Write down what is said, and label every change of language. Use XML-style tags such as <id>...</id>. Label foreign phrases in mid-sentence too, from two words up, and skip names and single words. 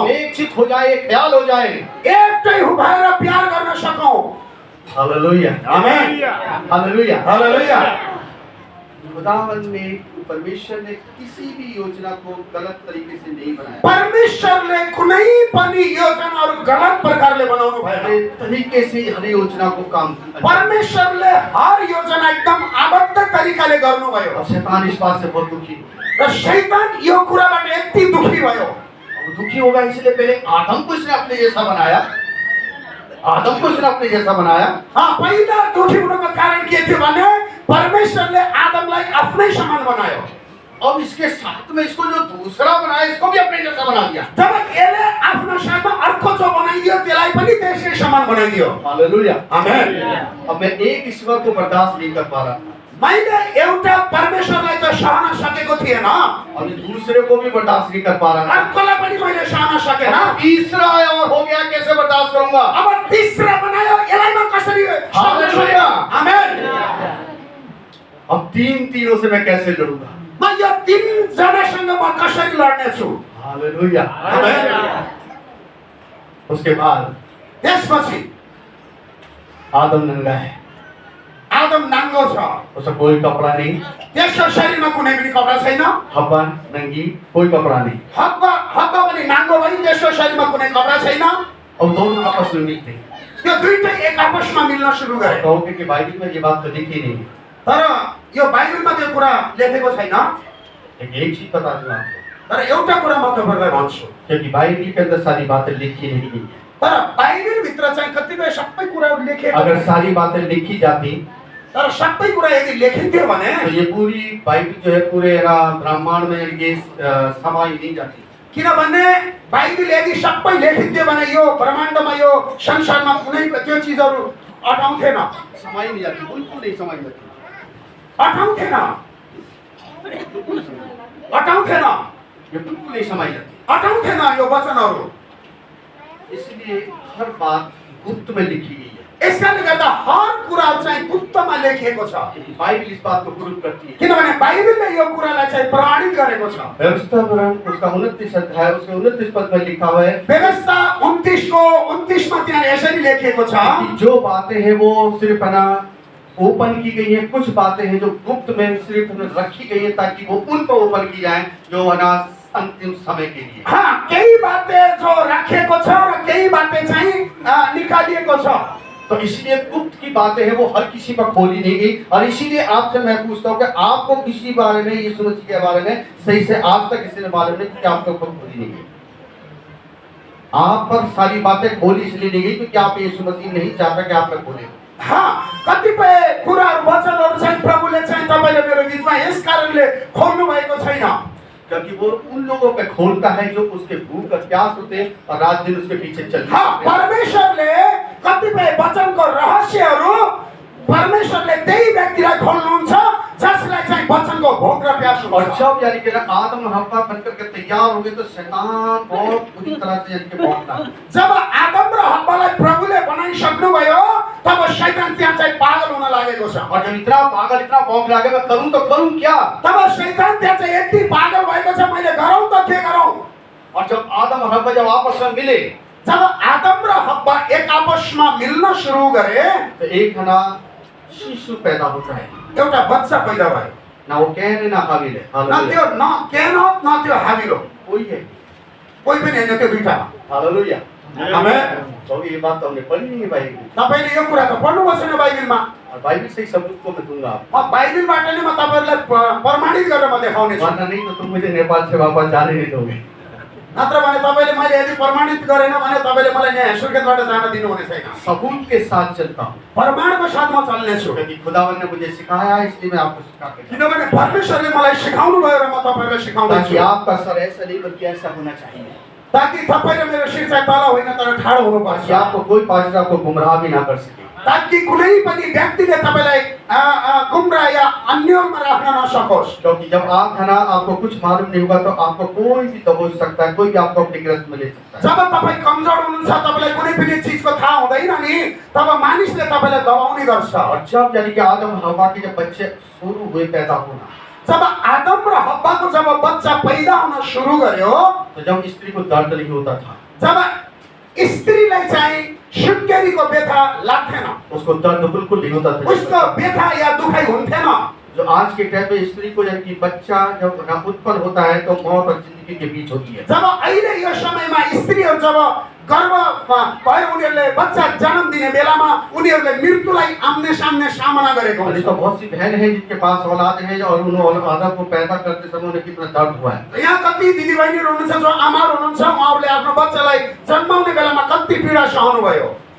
<hi>एक चित हो जाए, एक ख्याल हो जाए।</hi> <ne>एकै भएर प्यार गर्न सकौँ। हालेलुया, आमेन, हालेलुया। हालेलुया।</ne> <hi>खुदावन ने परमेश्वर ने किसी भी योजना को गलत तरीके से नहीं बनाया।</hi> <ne>परमेश्वरले कुनै पनि योजनाहरू गलत प्रकारले बनाउनु भएन।</ne> <hi>अपने तरीके से हर योजना को काम किया।</hi> <ne>परमेश्वरले हर योजना एकदम आबद्ध तरिकाले गर्नुभयो।</ne> <hi>और शैतान इस बात से बहुत दुखी हुआ।</hi> <ne>र शैतान यो कुराबाट यति दुखी भयो।</ne> <hi>वो दुखी होगा इसलिए पहले आदम को इसने अपने जैसा बनाया, आदम को इसने अपने जैसा बनाया।</hi> <ne>पहिला दुखी हुनुको कारण के थियो भने परमेश्वरले आदमलाई आफ्नै समान बनायो।</ne> <hi>अब इसके साथ में इसको जो दूसरा बनाया इसको भी अपने जैसा बना दिया।</hi> <ne>जब यसले आफ्नो साथमा अर्को जो बनाइदियो त्यसलाई पनि त्यसै समान बनाइदियो। हालेलुया, आमेन।</ne> <hi>अब मैं एक ईश्वर को बर्दाश्त नहीं कर पा रहा था</hi> <ne>मैले एउटा परमेश्वरलाई त सहन सकेको थिएन,</ne> <hi>और दूसरे को भी बर्दाश्त नहीं कर पा रहा था।</hi> <ne>अर्कोलाई पनि मैले सहन सकेन।</ne> <hi>अब तीसरा आया और हो गया, कैसे बर्दाश्त करूंगा?</hi> <ne>अब तीसरा बनायो, यसलाई म कसरी हालेलुया। आमेन।</ne> <hi>अब तीनों से मैं कैसे लड़ूंगा?</hi> <ne>म यो तीन जनासँग म कसरी लड्ने छु? हालेलुया। आमेन।</ne> <hi>उसके बाद</hi> <ne>त्यसपछि</ne> <hi>आदम नंगा है,</hi> <ne>आदम नाङ्गो छ,</ne> <hi>उसका कोई कपड़ा नहीं।</hi> <ne>त्यसको शरीरमा कुनै पनि कपडा छैन।</ne> <hi>हब्बा नंगी, कोई कपड़ा नहीं।</hi> <ne>हब्बा पनि नाङ्गो भई त्यसको शरीरमा कुनै कपडा छैन।</ne> <hi>और दोनों आपस में मिलते हैं।</hi> <ne>त्यो दुईटै एक आपसमा मिल्न सुरु गरे।</ne> <hi>कहोगे कि बाइबल में ये बात तो लिखी नहीं है,</hi> <ne>तर यो बाइबलमा त्यो कुरा लेखेको छैन।</ne> <hi>लेकिन एक चीज बता दूं आपको,</hi> <ne>तर एउटा कुरा म तपाईहरुलाई भन्छु,</ne> <hi>क्योंकि बाइबल के अंदर सारी बातें लिखी नहीं है।</hi> <ne>तर बाइबल भित्र चाहिँ कतिपय सबै कुराहरू लेखेको</ne> <hi>अगर</hi> <ne>छ।</ne> <hi>सारी बातें लिखी जाती</hi> <ne>तर सबै कुरा यदि लेखिन्थ्यो भने</ne> <hi>तो ये पूरी बाइबल जो है पूरे ब्रह्मांड में ये समाई नहीं जाती।</hi> <ne>किनभने बाइबल यदि सबै लेखिन्थ्यो भने यो ब्रह्माण्डमा यो संसारमा कुनै त्यो चीजहरू अटाउँथेन,</ne> <hi>समाई नहीं जाती, बिल्कुल नहीं समाई जाती।</hi> <ne>अटाउँथेन, अटाउँथेन,</ne> <hi>ये बिल्कुल नहीं समाई जाती।</hi> <ne>अटाउँथेन यो वचनहरू।</ne> <hi>इसलिए हर बात गुप्त में लिखी गई है।</hi> <ne>यसकारणले गर्दा हर कुरा चाहिँ गुप्तमा लेखिएको छ।</ne> <hi>क्योंकि बाइबल इस बात को प्रूव करती है।</hi> <ne>किनभने बाइबलले यो कुरालाई चाहिँ प्रमाणित गरेको छ।</ne> <hi>व्यवस्था विवरण उसका 29 अध्याय उसके 29 पद में लिखा हुआ है</hi> <ne>व्यवस्था 29 को 29 मा त्यहाँ यसरी लेखिएको छ</ne> <hi>कि जो बातें हैं वो सिर्फ ओपन की गई है, कुछ बातें हैं जो गुप्त में सिर्फ रखी गई है ताकि वो उन पर ओपन की जाए जो अंतिम समय के लिए।</hi> <ne>केही बातें जो राखिएको छ र केही बातें चाहिँ निकालिएको छ।</ne> <hi>तो इसलिए गुप्त की बातें हैं वो हर किसी पर खोली नहीं गई। और इसीलिए आपसे मैं पूछता हूँ कि आपको किसी बारे में, यीशु मसीह के बारे में सही से आज तक किसी ने मालूम नहीं कि आपके ऊपर खोली नहीं गई। आप पर सारी बातें खोली इसलिए नहीं गई क्योंकि आप यीशु मसीह नहीं चाहता कि आप में खोले।</hi> <ne>कतिपय कुराहरू वचनहरू चाहिँ प्रभुले चाहिँ तपाईले मेरो बीचमा यस कारणले खोल्नु भएको छैन,</ne> <hi>क्योंकि वो उन लोगों पे खोलता है जो उसके भूख और प्यास होते हैं और रात दिन उसके पीछे चलते हैं।</hi> <ne>परमेश्वरले कतिपय वचनको रहस्यहरू परमेश्वरले त्यही व्यक्तिलाई खोल्नुहुन्छ जसलाई चाहिँ वचनको भोक र प्यास</ne> <hi>और</hi> <ne>हुन्छ।</ne> <hi>जब यानी कि आदम और हव्वा बनकर के तैयार हो गए तो शैतान बहुत बुरी तरह से यानी कि भौंकता।</hi> <ne>जब आदम र हव्वालाई प्रभुले बनाइसक्नुभयो तब शैतान त्यहाँ चाहिँ पागल हुन लागेको छ।</ne> <hi>और जब इतना पागल इतना भौंक लगे मैं करूं तो करूं क्या?</hi> <ne>तब शैतान त्यहाँ चाहिँ यति पागल भएको छ, मैले गरौँ त के गरौँ।</ne> <hi>और जब आदम और हव्वा जब आपस में मिले</hi> <ne>जब आदम र हव्वा एक आपसमा मिल्न सुरु गरे</ne> <hi>तो एक ना शिशु पैदा होता है,</hi> <ne>एउटा बच्चा पैदा भयो।</ne> <hi>ना वो कैन ना हाबिल है।</hi> <ne>न हालेलुया। त्यो न केनोत न त्यो हाबिल हो,</ne> <hi>कोई है।</hi> <ne>कोही पनि हैन त्यो दुईटा। हालेलुया। आमेन।</ne> <hi>तो ये बात तो हमने पढ़ी नहीं है भाई।</hi> <ne>तपाईले यो कुरा त पढ्नुभएको छैन बाइबलमा।</ne> <hi>और बाइबल से ही सबूत को मैं दूंगा आपको।</hi> <ne>म बाइबलबाट नै म तपाईहरुलाई प्रमाणित गरेर म देखाउने छु।</ne> <hi>वरना नहीं तो तुम मुझे नेपाल से वापस जाने नहीं दोगे।</hi> <ne>नत्र भने तपाईले मैले यदि प्रमाणित गरेन भने तपाईले मलाई यहाँ सुर्खेतबाट जान दिनुहुने छैन।</ne> <hi>सबूत के साथ चलता हूँ,</hi> <ne>प्रमाणको साथ म चल्ने छु।</ne> <hi>क्योंकि खुदावन ने मुझे सिखाया है, इसलिए मैं आपको सिखा के जा रहा</hi> <ne>किनभने परमेश्वरले मलाई सिकाउनु भयो र म तपाईहरुलाई</ne> <hi>हूं।</hi> <ne>सिकाउँदै</ne> <hi>ताकि</hi> <ne>छु।</ne> <hi>आपका सर ऐसा नहीं बल्कि ऐसा होना चाहिए,</hi> <ne>ताकि तपाई र मेरो शिर चाहिँ तल होइन तर ठाडो ताकि हुनुपर्छ।</ne> <hi>आपको कोई पास्टर आपको गुमराह भी ना कर सके।</hi> <ne>ताकि कुनै पनि व्यक्तिले तपाईलाई गुमराह या अन्यलमा राख्न नसकोस्।</ne> <hi>क्योंकि जब आप है ना, आपको कुछ मालूम नहीं होगा तो आपको कोई भी दबोच सकता है, कोई भी आपको अपने गिरफ्त में ले सकता है।</hi> <ne>जब तपाई कमजोर हुनुहुन्छ, तपाईलाई कुनै पनि चीजको थाहा हुँदैन नि, तब मानिसले तपाईलाई दबाउने गर्छ।</ne> <hi>और जब यानी कि आदम और हव्वा के जब बच्चे शुरू हुए पैदा होना,</hi> <ne>जब आदम र हव्वाको जब बच्चा पैदा हुन सुरु गर्यो,</ne> <hi>तो जब स्त्री को दर्द नहीं होता था,</hi> <ne>जब स्त्रीलाई चाहिँ सुत्केरीको व्यथा लाग्थेन,</ne> <hi>उसको दर्द बिल्कुल नहीं होता था।</hi> <ne>उसको व्यथा या दुखाइ हुन्थेन।</ne> <hi>जो आज के टाइम में स्त्री को यानी कि बच्चा जब ना उत्पन्न होता है तो मौत और जिंदगी के बीच होती है।</hi> <ne>जब अहिले यो समयमा स्त्रीहरू जब गर्भमा भएर उनीहरूले बच्चा जन्म दिने बेलामा उनीहरूले मृत्युलाई आम्ने सामने सामना गरेको</ne> <hi>और</hi> <ne>हुन्छ।</ne> <hi>तो बहुत सी बहन है जिनके पास औलाद है और उन औलाद को पैदा करते समय उन्हें कितना दर्द हुआ है।</hi> <ne>यहाँ कति दिदीबहिनीहरू हुनुहुन्छ जो आमाहरू हुनुहुन्छ, उहाँहरूले आफ्नो बच्चालाई जन्माउने बेलामा कति पीडा सहनु भयो।</ne>